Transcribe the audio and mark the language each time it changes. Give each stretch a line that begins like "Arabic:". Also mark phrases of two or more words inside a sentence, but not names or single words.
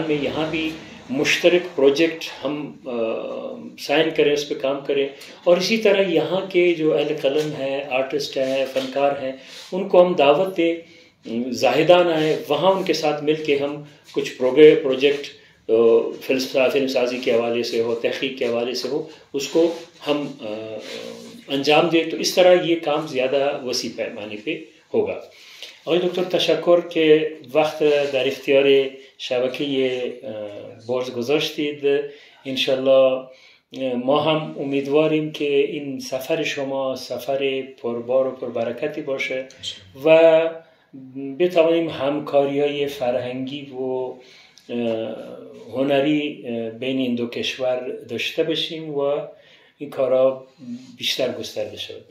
Urdu: میں، یہاں بھی مشترک پروجیکٹ ہم سائن کریں، اس پہ کام کریں، اور اسی طرح یہاں کے جو اہل قلم ہیں، آرٹسٹ ہیں، فنکار ہیں، ان کو ہم دعوت دیں، زاہدان آئے، وہاں ان کے ساتھ مل کے ہم کچھ پروجیکٹ فلم سازی کے حوالے سے ہو، تحقیق کے حوالے سے ہو، اس کو ہم انجام دیں۔ تو اس طرح یہ کام زیادہ وسیع پیمانے پہ ہوگا۔
Persian: آقای دکتر تشکر که وقت در اختیار شبکه بارز گذاشتید. انشالله ما هم امیدواریم که این سفر شما سفر پربار و پربرکتی باشه و بتوانیم همکاری‌های فرهنگی و هنری بین این دو کشور داشته باشیم و این کارا بیشتر گسترده شود.